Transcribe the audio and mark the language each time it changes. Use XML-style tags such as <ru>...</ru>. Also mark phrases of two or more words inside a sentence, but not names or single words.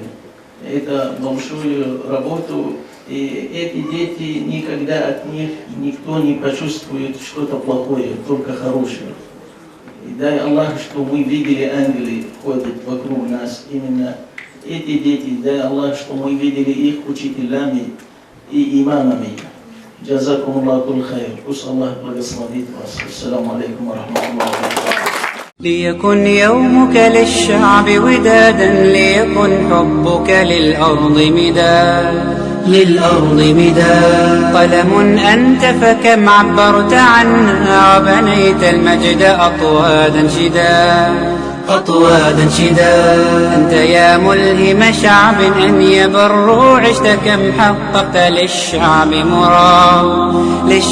<ru>Это большую работу, и эти дети никогда от них никто не почувствует что-то плохое, только хорошее. И дай Аллах, что мы видели ангелы ходят вокруг нас, именно эти дети, дай Аллах, что мы видели их учителями и имамами.</ru> <ar>جزاكم الله كل خير.</ar> <ru>Пусть Аллах благословит вас.</ru> <ar>السلام عليكم ورحمة الله وبركاته. ليكن يومك للشعب ودادا، ليكن حبك للأرض مداد قلم أنت فكم عبرت عنها، وبنيت المجد أطوادا شداد أنت يا ملهم شعب أن يبروا، عشت كم حققت للشعب مراد.</ar>